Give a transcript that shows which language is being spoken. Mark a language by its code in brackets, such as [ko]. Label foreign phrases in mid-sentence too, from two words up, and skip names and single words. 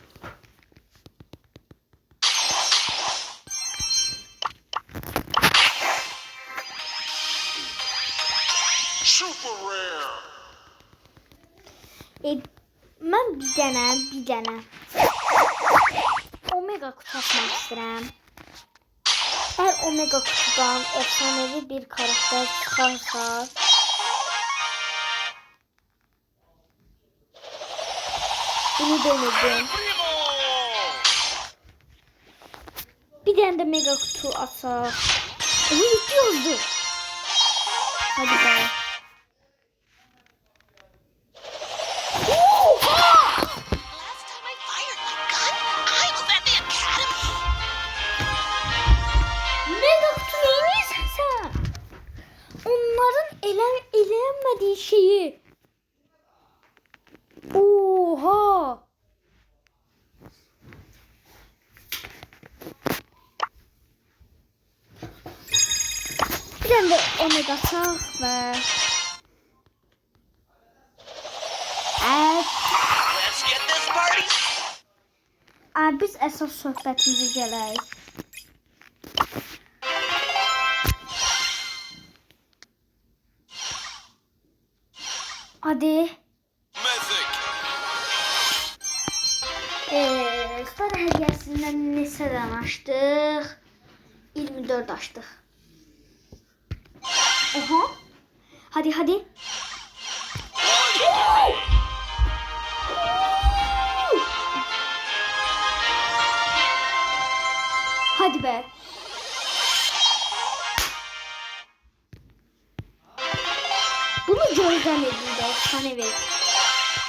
[en] Super rare. [az] Mən bir dənə Omega kutu atmaq istəyirəm. [tr] Eğer Omega kutudan efsanevi bir karakter çıkarsa bunu denedim. Bir tane de mega kutu atsak. Onu bitiyordu. Hadi be. [en] Last time I fired my gun, I was at the academy. [tr] Mega kutu neymişsin sen? Onların elenmediği şeyi. Oha. Bir tane de omega tak ve evet. [en] Let's get this party. [az] Biz əsas söhbətimizi gələk. [tr] Hadi. Mythic. [az] Star hədiyyəsindən neçədən açdıq? 24 açdıq. [tr] Oha. Hadi. Hadi be. Bunu gözlemledim de efsanevi.